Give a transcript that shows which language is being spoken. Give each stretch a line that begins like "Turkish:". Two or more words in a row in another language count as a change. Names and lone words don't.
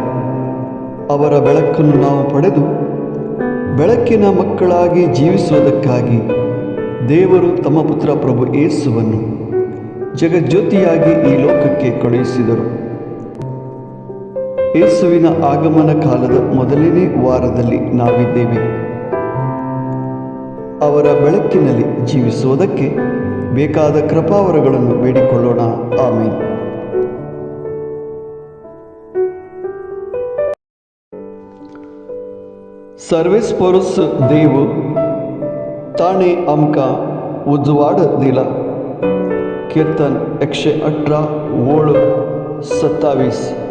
Kannada: ಅವರ ಬೆಳಕನ್ನು ನಾವು ಪಡೆದು ಬೆಳಕಿನ ಮಕ್ಕಳಾಗಿ ಜೀವಿಸುವುದಕ್ಕಾಗಿ ದೇವರು ತಮ್ಮ ಪುತ್ರ ಪ್ರಭು ಯೇಸುವನ್ನು ಜಗಜ್ಯೋತಿಯಾಗಿ ಈ ಲೋಕಕ್ಕೆ ಕಳುಹಿಸಿದರು. ಯೇಸುವಿನ ಆಗಮನ ಕಾಲದ ಮೊದಲನೇ ವಾರದಲ್ಲಿ ನಾವಿದ್ದೇವೆ. ಅವರ ಬೆಳಕಿನಲ್ಲಿ ಜೀವಿಸುವುದಕ್ಕೆ ಬೇಕಾದ ಕೃಪಾವರಗಳನ್ನು ಬೇಡಿಕೊಳ್ಳೋಣ. ಆಮೇನ್.
Konkani: सर्वेच परुस देव ताणे आमकां उजवाड दिला. कीर्तन 118 ओळ 27.